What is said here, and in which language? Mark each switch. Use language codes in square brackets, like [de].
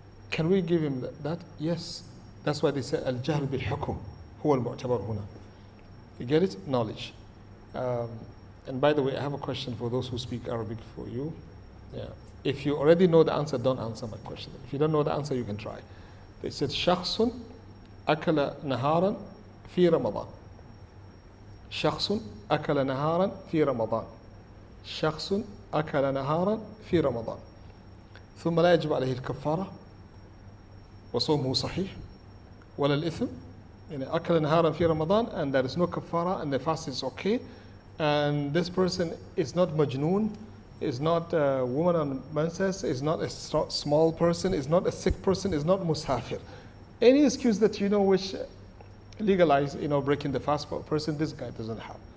[en] Can we give him that? Yes. That's why they say, [ar] Al-Jahl bil-Hukum, huwa al-mu'tabar huna. [en] You get it? Knowledge. And by the way, I have a question for those who speak Arabic for you. Yeah. If you already know the answer, don't answer my question. If you don't know the answer, you can try. They said, [ar] شخص أكل نهارا في رمضان. شخص أكل نهارا في رمضان. شخص أكل نهارا في رمضان. ثم لا يجب عليه الكفارة وصومه صحيح ولا الإثم. يعني أكل نهارا في رمضان [en] and there is no kafara and the fast is okay. And this person is not majnoon, is not a woman on menses, is not a small person, is not a sick person, is not musafir. Any excuse that you know which legalize, breaking the fast for a person, this guy doesn't have.